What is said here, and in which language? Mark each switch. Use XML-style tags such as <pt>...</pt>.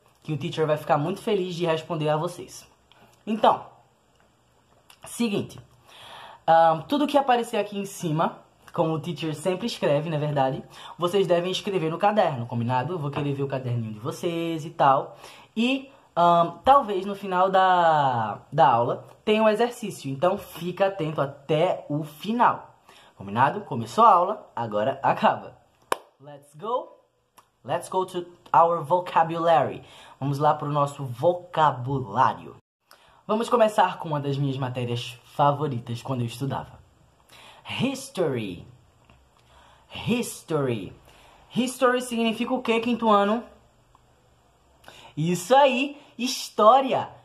<pt>Que o teacher vai ficar muito feliz de responder a vocês. Então, seguinte, tudo que aparecer aqui em cima, como o teacher sempre escreve, na verdade, vocês devem escrever no caderno, combinado? Eu vou querer ver o caderninho de vocês e tal. E talvez no final da aula tenha um exercício, então fica atento até o final. Combinado? Começou a aula, agora acaba.</pt> <en>Let's go! Let's go to our vocabulary.</en> <pt>Vamos lá para o nosso vocabulário. Vamos começar com uma das minhas matérias favoritas quando eu estudava. History. History. History significa o quê, quinto ano? Isso aí, história.</pt>